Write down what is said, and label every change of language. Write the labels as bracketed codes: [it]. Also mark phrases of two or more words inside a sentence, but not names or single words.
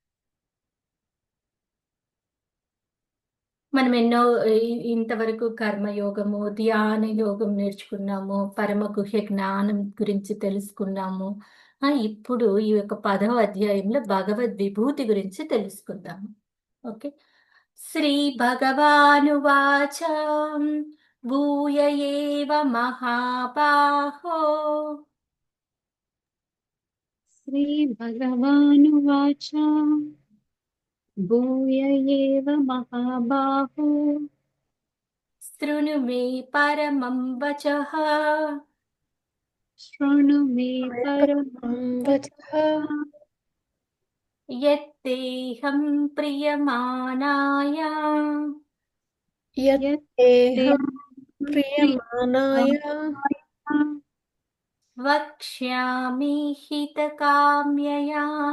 [te] మనం ఎన్నో ఇంతవరకు కర్మయోగము, ధ్యాన యోగం నేర్చుకున్నాము. పరమ గుహ్య జ్ఞానం గురించి తెలుసుకున్నాము. ఇప్పుడు ఈ యొక్క 10వ అధ్యాయంలో భగవద్ విభూతి గురించి తెలుసుకుందాము. [sa] ఓకే. श्री भगवानुवाच भूय एव महाबाहो श्रीभगवानुवाच भूय एव महाबाहो शृणु मे परमं वचः शृणु मे మే परमं परमं वचः यत्तेहं प्रियमानाय यत्ते यत्तेहं प्रियमानाय वक्ष्यामि हितकाम्यया.